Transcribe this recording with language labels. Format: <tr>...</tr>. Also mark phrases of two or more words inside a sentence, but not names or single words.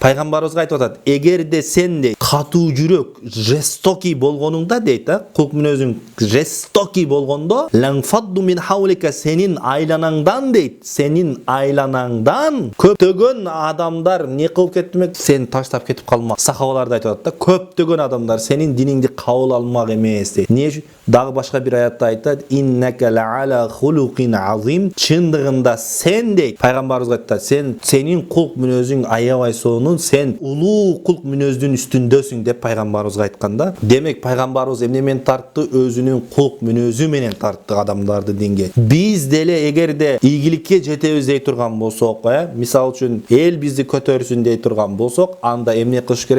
<ky>Пайгамбарыбызга айтып атат: "Эгерде сен де катуу жүрөк, жестоки болгонуңда" дейт да, кулк мүнөзүң жестоки болгондо,</ky> <ar>لانفضوا من حولك,</ar> <ky>сенин айланаңдан дейт, сенин айланаңдан көптөгөн адамдар не кылып кетмек, сени таштап кетип калмак. Сахабалар да айтып атат да, көптөгөн адамдар сенин диниңди кабыл алмак эмес дейт. Эмне үчүн? Дагы башка бир аятта айтат,</ky> <ar>إنك لعلى خلق عظيم.</ar> <ky>Чындыгында сен дейт, пайгамбарыбыз айтат, сенин кулк мүнөзүң аябай сонун, сен улуу кулк мүнөздүн үстүндөсүң деп пайгамбарыбызга айтканда. Демек пайгамбарыбыз эмне менен тартты? Өзүнүн кулк мүнөзү менен тартты адамдарды динге. Биз деле эгерде ийгиликке жетебиз дей турган болсок, мисалы үчүн эл бизди көтөрсүн дей турган болсок, анда эмне кылыш керек?</ky>